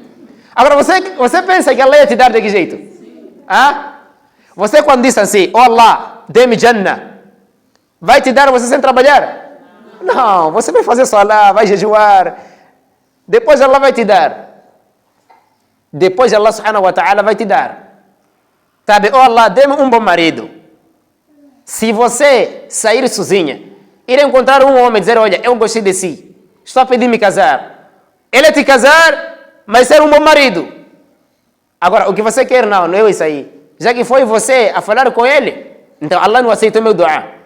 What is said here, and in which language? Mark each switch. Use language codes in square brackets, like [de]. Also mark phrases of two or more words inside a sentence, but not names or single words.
[pt] Agora, você pensa que Allah ia te dar de que jeito? Você quando diz assim, oh Allah, dê-me Jannah, vai te dar você sem trabalhar? Não, você vai fazer salah, vai jejuar. Depois Allah vai te dar. Depois [ar] الله سبحانه وتعالى [pt] vai te dar. Sabe, oh Allah, dê-me um bom marido. Se você sair sozinha, ir encontrar um homem e dizer, olha, eu gostei de si, estou a pedir me casar. Ele é te casar, mas ser um bom marido. Agora, o que você quer não é isso aí. Já que foi você a falar com ele, então Allah não aceitou meu dua.